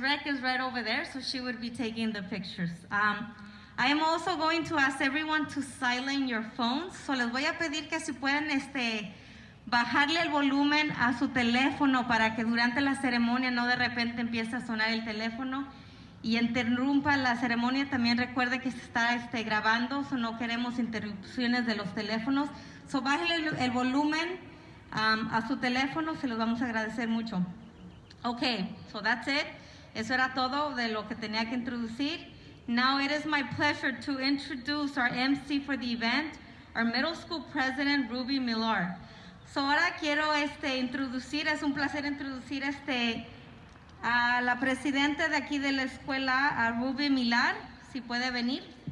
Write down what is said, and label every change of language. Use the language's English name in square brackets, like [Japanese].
[English] Reck is right over there, so she would be taking the pictures. I am also going to ask everyone to silence your phones. [Spanish] So les voy a pedir que si pueden bajarle el volumen a su teléfono para que durante la ceremonia no de repente empiece a sonar el teléfono y interrumpa la ceremonia. También recuerde que se está grabando, so no queremos interrupciones de los teléfonos. So bájale el volumen a su teléfono, se los vamos a agradecer mucho. [English] Okay, so that's it. [Spanish] Eso era todo de lo que tenía que introducir. [English] Now it is my pleasure to introduce our MC for the event, our middle school president, Ruby Millar. [Spanish] So ahora quiero introducir, es un placer introducir a la presidenta de aquí de la escuela, a Ruby Millar, si puede venir.